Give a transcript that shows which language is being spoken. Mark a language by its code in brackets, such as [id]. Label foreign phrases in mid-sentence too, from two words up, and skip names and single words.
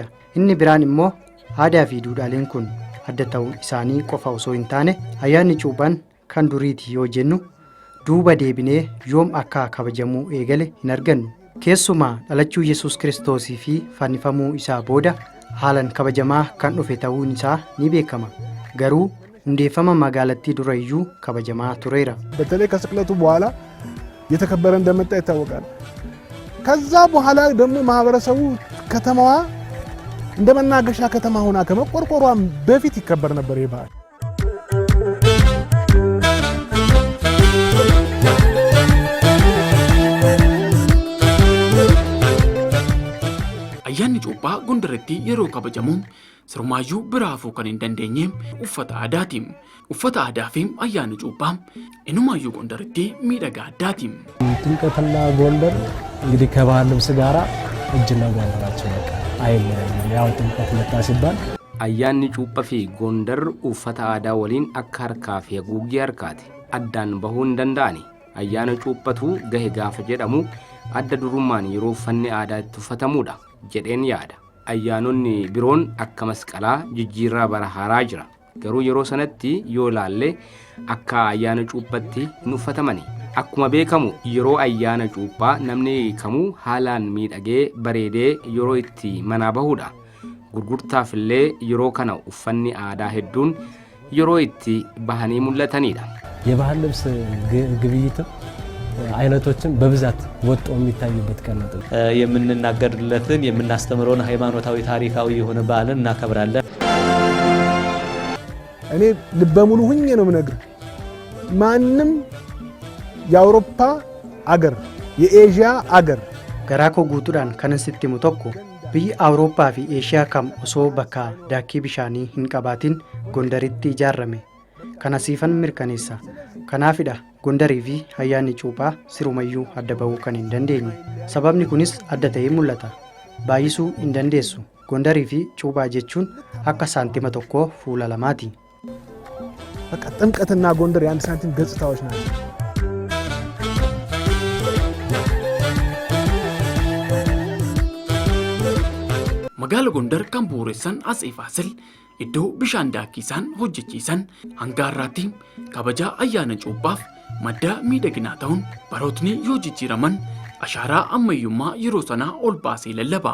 [om] Inni biraan immoo aadaa fi duudhaaleen kun adda ta'uu isaanii qofa osoo hin taane ayyaanni cuuphaan kan duriiti yoo jennu duuba deebinee yoom akka kabajamuu eegale hin argannu. Keessumaa dhalachuu Yesuus Kiristoosii fi fannifamuu isaa booda haalan kabajamaa kan dhufe ta'uun isaa ni beekama. Garuu hundeeffama magaalattii dura iyyuu kabajamaa tureera. [am] በተለይ ከስቅለቱ በኋላ የተከበረ እንደመጣ ይታወቃል። ከዛ በኋላ ደግሞ ማህበረሰቡ ከተማዋ እንደ መናገሻ ከተማ ሆና ከመቆርቆሯም በፊት ይከበር ነበር ይህ በዓል። [om] ayyaanni cuuphaa Gondaritti yeroo kabajamuun sirmaayyuu biraafuu kan hin dandeenyeem uffata aadaatiin. Uffata aadaa fi ayyaanni cuuphaa inumaayyuu Gondaritti miidhagaa addaatiin. [am] ጥምቀትና ጎንደር እንግዲህ ከባህል ልብስ ጋራ እጅና ጓንት ናቸው። በቃ አይለያዩም። ያው ጥምቀት መጣ ሲባል [om] ayyaanni cuuphaa fi Gondar uffata aadaa waliin akka harkaa fi haguuggii harkaati. Addaan bahuu hin danda'ani. Ayyaana cuuphatu gahe gaafa jedhamu adda durummaan yeroo uffanni aadaa itti uffatamuudha jedheen yaada. Ayyaanonni biroon akka masqalaa jijjiirraa bara haaraa jira. Garuu yeroo sanatti yoo laalle akka ayyaana cuuphatti hin uffatamani. Akkuma beekamu yeroo ayyaana cuuphaa namni kamuu haalaan miidhagee bareedee yeroo itti manaa bahuudha. Gurgurtaaf illee yeroo kana uffanni aadaa hedduun yeroo itti bahanii mul'atanidha. [am] የባህል ልብስ ግብይት አይነቶችን በብዛት ወጥቶ የሚታዩበት ቀን ነው። የምንናገርለትን የምናስተምረውን ሃይማኖታዊ ታሪካዊ የሆነ በዓልን እናከብራለን። እኔ ልበ ሙሉ ሁኜ ነው የምነግርህ። ማንም የአውሮፓ አገር የኤዥያ አገር [om] garaa koo guutuudhaan kanan sitti himu tokko biyyi Awurooppaa fi Eeshiyaa kam osoo bakka daakii bishaanii hin qabaatin Gondaritti ijaarame. Kana siifan mirkaneessa. Kanaafidha Gondarii fi ayyaanni cuuphaa sirumayyuu adda bahuu kan hin dandeenye. Sababni kunis adda ta'ee mul'ata. Baay'isuu hin dandeessu. Gondarii fi cuuphaa jechuun akka saantima tokkoo fuula lamaati. [am] በቃ ጥምቀትና ጎንደር የአንድ ሳንቲም ገጽታዎች ናቸው። [om] Magaala Gondar kan bu'uureessan Atsee Faasil iddoo bishaan daakiisaan hojjechiisan hanga har'aatti kabajaa ayyaana cuuphaaf madda miidhaginaa ta'uun barootni yoo jijjiiraman ashaaraa ammayyummaa yeroo sanaa ol baasee lallaba.